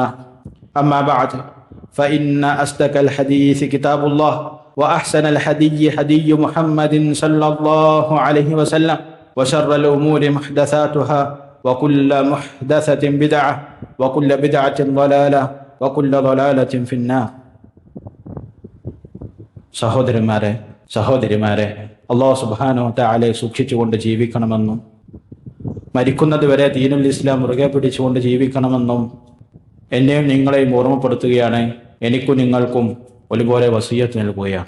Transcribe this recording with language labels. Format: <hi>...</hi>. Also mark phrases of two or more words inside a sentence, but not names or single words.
<ar>أما بعد، فإن أصدق الحديث كتاب الله، وأحسن الهدي هدي محمد صلى الله عليه وسلم، وشر الأمور محدثاتها، وكل محدثة بدعة، وكل بدعة ضلالة، وكل ضلالة في النار.</ar> <ml>സഹോദരിമാരെ,</ml> <ar>الله سبحانه وتعالى</ar> <ml>സൂക്ഷിച്ചുകൊണ്ട് ജീവിക്കണമെന്നും മരിക്കുന്നത് വരെ</ml> <ar>دين الإسلام</ar> <ml>മുറുകെ പിടിച്ചുകൊണ്ട് ജീവിക്കണമെന്നും എന്നെയും നിങ്ങളെയും ഓർമ്മപ്പെടുത്തുകയാണ്. എനിക്കും നിങ്ങൾക്കും ഒരുപോലെ വസിയ്യത്ത് നൽകുകയാണ്.</ml>